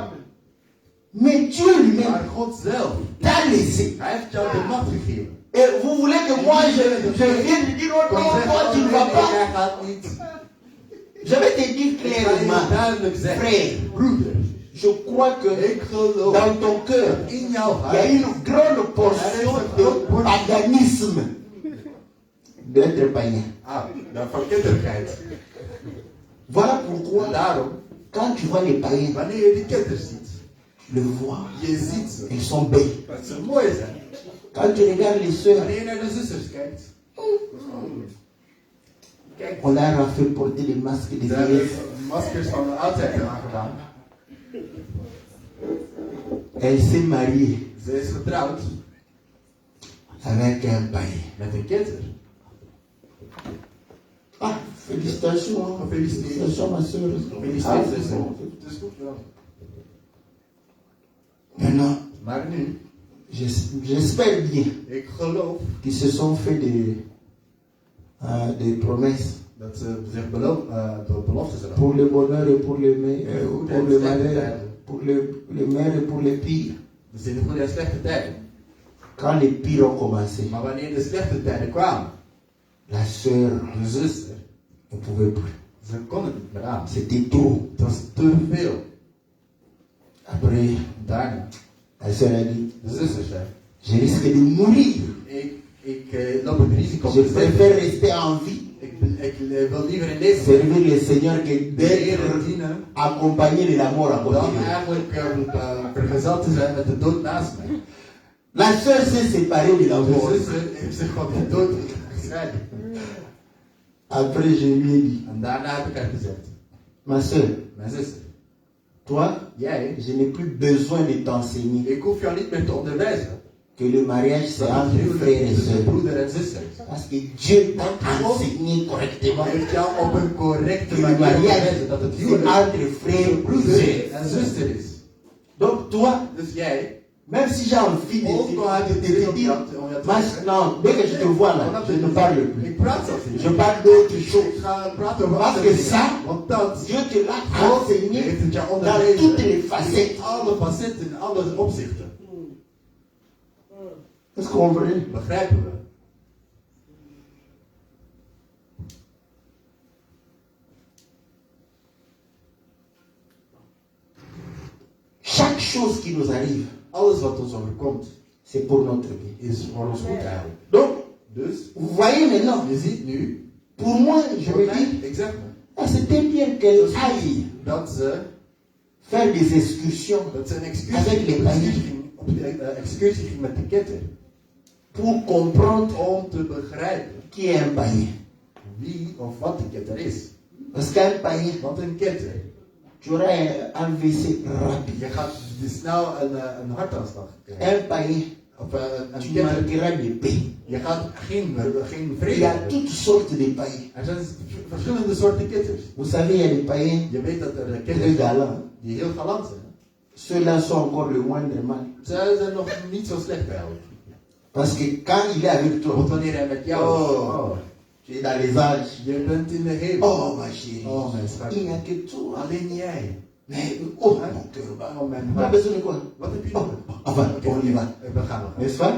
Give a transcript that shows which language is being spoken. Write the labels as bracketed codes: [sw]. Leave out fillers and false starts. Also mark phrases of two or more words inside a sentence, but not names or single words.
[fr] Mais Dieu lui-même [nl] Maar God zelf, [fr] t'a laissé. [nl] Hij heeft jou de macht gegeven. [fr] Et vous voulez que moi je vienne te dire, oh [nl] Kom [fr] non, [nl] zeggen, [fr] toi tu ne oh, vas [nl] nee, [fr] pas. [nl] jij gaat niet. [fr] Je vais te dire [nl] Ik ga je [fr] clairement, [nl] duidelijk zeggen, [fr] frère, [nl] broeder, [fr] je crois que [nl] ik geloof [fr] dans ton cœur, [nl] in jouw [fr] il y a [nl] hart. [fr] une grande portion de paganisme d'être païen. [nl] Ah, van kinderigheid. [fr] Voilà [nl] En [fr] pourquoi, [nl] daarom, [fr] quand tu vois les païens, [nl] wanneer je die kinderen ziet, [fr] tu le vois, [nl] je ziet ze. [fr] ils sont belles. [nl] Dat ze mooi zijn. [fr] Quand tu regardes les sœurs, [nl] Wanneer je naar de zusters kijkt. Kijk, [fr] on leur a fait porter des masques de [nl] ze hebben [fr] vieillesse. [nl] maskers van de oudheid aangedaan. [fr] Elle s'est mariée [nl] Ze is getrouwd [fr] avec un païen. [nl] met een kinder. [fr] Ah, félicitations. Hein. Félicitations, ma soeur. [nl] Gefeliciteerd, Ah, zuster. [fr] bon. [nl] Het is goed wel. [fr] Maintenant, [nl] Maar nu, [fr] j'espère bien [nl] ik geloof [fr] qu'ils se sont fait des promesses [nl] dat ze zich beloften zullen [fr] pour le bonheur et pour le, [nl] Goed [fr] pour [nl] en [fr] le [nl] slechte [fr] malheur, [nl] tijden. [fr] pour le meilleur et pour le pire. [nl] Er zijn de goede en slechte tijden. [fr] Quand les pires ont commencé, [nl] Maar wanneer de slechte tijden kwamen, [fr] la sœur [nl] de zuster, [fr] ne pouvait plus. [nl] ze kon het niet meer aan. [fr] C'était trop. [nl] Het was te veel. [fr] Après, [nl] Daarna, [fr] la sœur a dit, [nl] de zuster zei, [fr] je risque de mourir. [nl] ik loop het risico [fr] Je [nl] te sterven. [fr] préfère rester en vie, [nl] Ik wil liever in deze [fr] servir le Seigneur que [nl] de Heer [fr] d'être [nl] dienen, [fr] accompagné de la mort à côté [nl] dan [fr] de lui. [nl] eigenlijk vergezeld te zijn met de dood naast mij. [fr] La sœur s'est séparée de la [nl] De [fr] mort. [nl] zuster heeft zich van de dood gescheiden. [fr] Après, je lui ai dit, [nl] En daarna heb ik haar gezegd, [fr] ma sœur, [nl] mijn zuster, [fr] Toi, [nl] Jij, [fr] je n'ai plus besoin de t'enseigner [nl] ik hoef jou niet meer te onderwijzen. [fr] que le mariage c'est [nl] Dat het [fr] entre [nl] huwelijk [fr] frères et [nl] tussen [fr] sœurs. [nl] broeder en zuster. [fr] Parce que Dieu t'a enseigné correctement [nl] Maar heeft jou op een correcte [fr] que le [nl] manier [fr] mariage [nl] onderwezen dat het [fr] c'est [nl] huwelijk [fr] entre frères [nl] tussen [fr] et [nl] broeder [fr] sœurs. [nl] en zuster is. [fr] Donc toi, [nl] Dus jij, [fr] même si j'ai envie de [nl] ook al heb je [fr] te dire, [nl] om jou te [fr] mas, [nl] zeggen, [fr] non, dès que je te vois là, je ne parle plus. [nl] ik praat zelfs niet. [fr] Je parle d'autre chose. [nl] Ik ga praten over [fr] Parce [nl] andere [fr] que [nl] dingen. [fr] ça, [nl] Want dat [fr] Dieu te l'a [nl] God [fr] enseigné [nl] heeft het jou [fr] dans [nl] onderwezen. [fr] toutes les facettes. [nl] In alle facetten, in alle opzichten. [fr] Est-ce qu'on comprend? [nl] Begrijpen we? [fr] Chaque chose qui nous arrive, [nl] Alles wat ons overkomt, [fr] c'est pour notre bien. [nl] is voor ons goed eigenlijk. [fr] Donc, [nl] Dus, [fr] vous voyez maintenant, [nl] je ziet nu, [fr] pour moi, je [nl] voor [fr] me [nl] mij, [fr] dis, [nl] ik zeg me, [fr] ah, c'était bien qu'elle aille [nl] dat ze [fr] faire des excursions [nl] een [fr] Avec les [nl] excursie ging met de ketter. [fr] pour comprendre [nl] Om te begrijpen [fr] qui est un païen. [nl] wie of wat de ketter is. [fr] Parce qu'un païen, [nl] Want een ketter, [fr] tu auras un AVC rapide. [nl] je gaat snel een hartaanslag krijgen. [fr] Un païen, [nl] Of [fr] tu [nl] een ketter, [fr] manqueras de paix. [nl] je gaat geen [fr] Il [nl] vrede [fr] y a [nl] hebben. [fr] toutes sortes de païens. [nl] Er zijn verschillende soorten ketters. [fr] Vous savez, il y a des païens [nl] Je weet dat er [fr] très [nl] ketters zijn [fr] galants. [nl] die heel galant zijn. [fr] Ceux-là sont encore le moindre mal. [nl] Zij zijn nog niet zo slecht bij jou. [fr] Parce que quand il est avec toi, [nl] Want wanneer hij met jou [fr] Oh. tu es dans les âges. [nl] je bent in de hemel. [fr] Oh, ma chérie, [nl] Oh, mijn schat. [fr] il n'y a que toi. [nl] Alleen jij. [fr] Mais, oh, mon cœur bat. [nl] Oh, mijn [fr] Tu as [nl] hart. [fr] besoin de quoi? [nl] Wat heb je Oh, nodig? [fr] enfin, on y va. [nl] We gaan nog. [fr] N'est-ce pas?